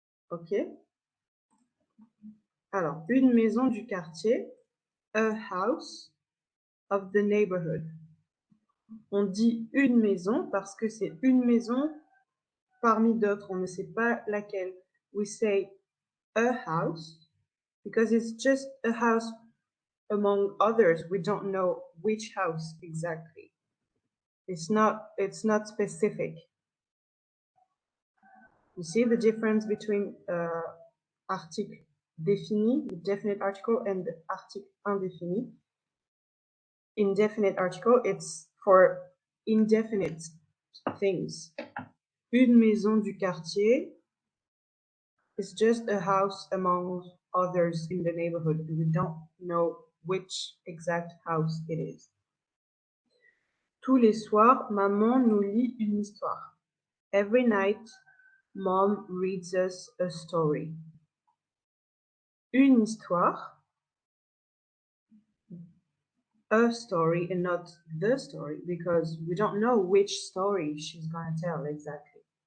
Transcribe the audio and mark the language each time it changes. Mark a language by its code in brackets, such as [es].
[en] Ok? [fr] Alors, une maison du quartier, [en] a house of the neighborhood. [fr] On dit une maison parce que c'est une maison parmi d'autres. On ne sait pas laquelle. [en] We say a house because it's just a house among others. We don't know which house exactly. It's not specific. You see the difference between article défini, the definite article, and the article indéfini. Indefinite article, it's for indefinite things. [fr] Une maison du quartier [en] is just a house among others in the neighborhood. We don't know which exact house it is. [fr] Tous les soirs, maman nous lit une histoire. [en] Every night, mom reads us a story. [fr] Une histoire, [en] a story and not the story, because we don't know which story she's going to tell exactly.